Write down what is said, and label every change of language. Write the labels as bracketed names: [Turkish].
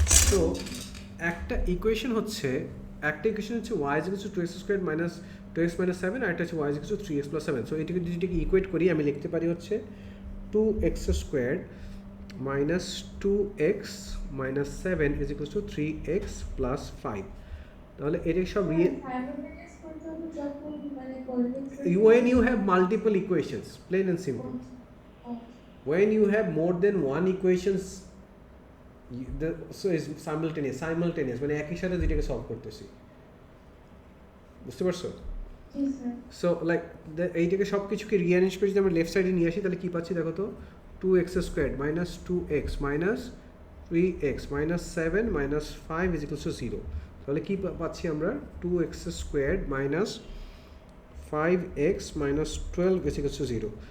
[Bangla] তো একটা ইকুয়েশন হচ্ছে y = 2x² - 2x - 7, আর একটা হচ্ছে y = 3x + 7। সো এটাকে যদি ইকুয়েট করি আমি লিখতে পারি হচ্ছে 2x² - 2x - 7 = 3x + 5। তাহলে এটা সব সাইমultaneous করতে হবে যখন মানে coordinates [English] when you have multiple equations, plain and simple. When you have more than one equations, so is simultaneous [Bangla] মানে একই সাথে দুইটাকে সলভ করতেছি, বুঝতে পারছো? জি স্যার। সো লাইক এইটাকে সব কিছুকে রিঅ্যারেঞ্জ করে যদি আমরা লেফট সাইডে নিয়ে আসি তাহলে কি পাচ্ছি দেখো তো, 2x² - 2x - 3x - 7 - 5 = 0। তাহলে কি পাচ্ছি আমরা, 2x² - 5x - 12 = 0।